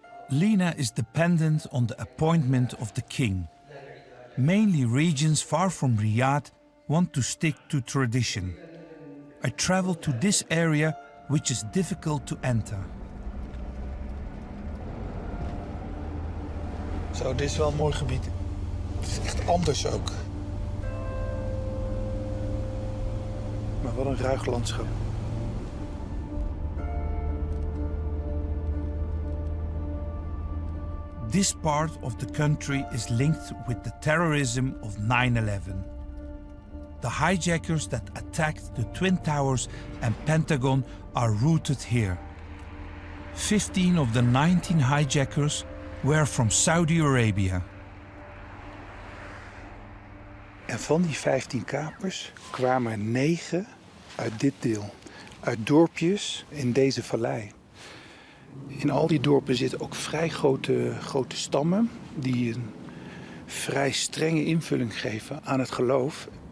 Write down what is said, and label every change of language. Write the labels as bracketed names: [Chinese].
[English] Lina is dependent on the appointment of the king. Mainly regions far from Riyadh want to stick to tradition. I travel to this area, which is difficult to enter. [Dutch] Zo, dit is wel een mooi gebied. Het is echt anders ook. Maar wat een ruig landschap. [English] This part of the country is linked with the terrorism of 9/11. The hijackers that attacked the Twin Towers and Pentagon are rooted here. 15 of the 19 hijackers were from Saudi Arabia. [Dutch] En van die 15 kapers kwamen er 9 uit dit deel. Uit dorpjes in deze vallei. In al die dorpen zitten ook vrij grote stammen die een vrij strenge invulling geven aan het geloof.